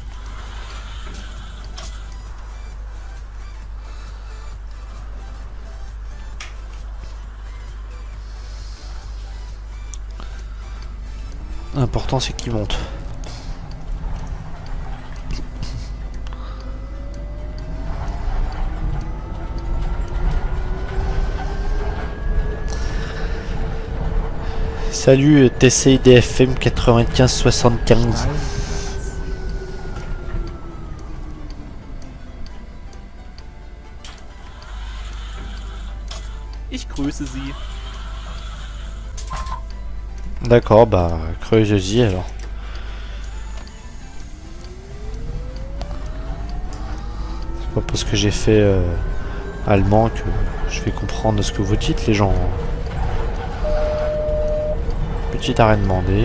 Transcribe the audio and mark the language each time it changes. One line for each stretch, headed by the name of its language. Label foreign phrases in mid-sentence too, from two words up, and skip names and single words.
French: L'important c'est qu'il monte. Salut TCI DFM 9575.
German: Steinplatz. Ich grüße Sie.
French: D'accord, bah creuse-y alors. C'est pas parce que j'ai fait allemand que je vais comprendre ce que vous dites les gens. Petite arrêt demandé.